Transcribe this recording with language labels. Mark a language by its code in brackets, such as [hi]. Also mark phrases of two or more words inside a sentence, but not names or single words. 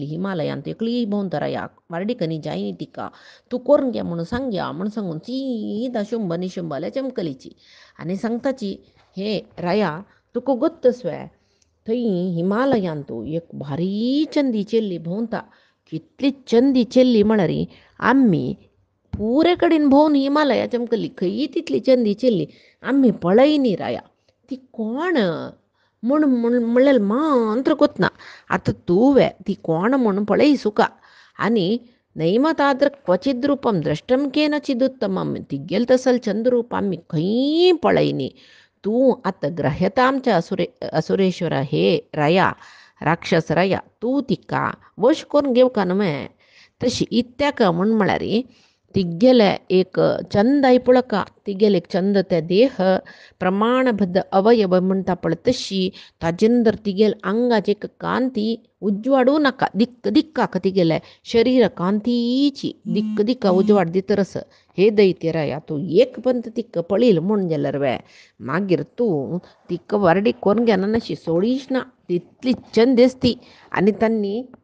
[kok] हिमालयांत एकली भोंवता रायाक वारडिकनी जायनी तिका तूं करून घे म्हणून सांगया म्हणून सांगून सीदा शुंभ निशुंभाले चमकलीची आनी सांगताची हे राया तुका गोत्तस्वे थंय हिमालयांतू एक भारी चंदी चेल्ली भोंवता कितली चंदी चेल्ली म्हळ्यार आम्ही पुरे कडेन भोंवन हिमालया चमकली खंय तितली चंदी चेल्ली आम्ही पळयनी राया ती कोण म्हणलें मात्र कोतना आतां तुवें ती कोण म्हणून पळय सुका आनी [sa] नैमताद्र क्वचिद् रूपम द्रष्टम केनचिदुत्तमम [kok] तिगेल तसल चंद्रूप आमी खंय पळयनी तूं आतां [sa] ग्रह्यतामच्या असुरेश्वर [kok] हे राया राक्षस राया तूं तिका वश करून घेवका न्हय तशी इत्याक म्हळ्यार तिगेले एक चंद पळका तिगेले एक चंद ते देह प्रमाणबद्ध अवयव म्हणटा पळय तशी ताजेंदर तिगेल अंगाची एक कांती उजवाडू नाका दिक्क दिक्काक तिगेले शरीर कांतीची दिक्क दिक्का उजवाड दितरस हे दैत्यराया तूं एक पंत तिक्क पळयल म्हण जाल्यार वे मागीर तूं तिक्क वारडी कोरून घेना नाशी सोडीच ना तितली चंद दिसती आनी तांणी